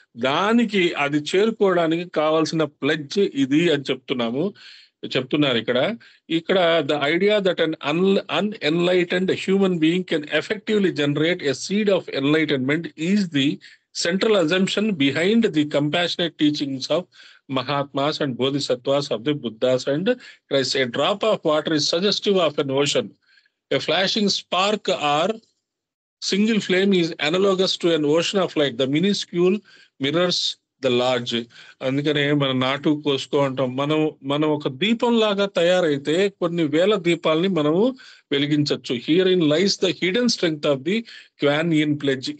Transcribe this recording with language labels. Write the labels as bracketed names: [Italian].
[Telugu] దానికి అది చేరుకోవడానికి కావాల్సిన ప్లెడ్జ్ ఇది అని చెప్తున్నారు ఇక్కడ. [English] The idea that an unenlightened human being can effectively generate a seed of enlightenment is the central assumption behind the compassionate teachings of Mahatmas and Bodhisattvas of the Buddhas and Christ. A drop of water is suggestive of an ocean. A flashing spark or single flame is analogous to an ocean of light. The minuscule mirrors the large. [Telugu] అందుకనే మనం నాటు కోసుకో అంటాం. మనం ఒక దీపం లాగా తయారైతే కొన్ని వేల దీపాలని మనము వెలిగించవచ్చు. [English] Here in lies the hidden strength of the Kwan Yin pledge.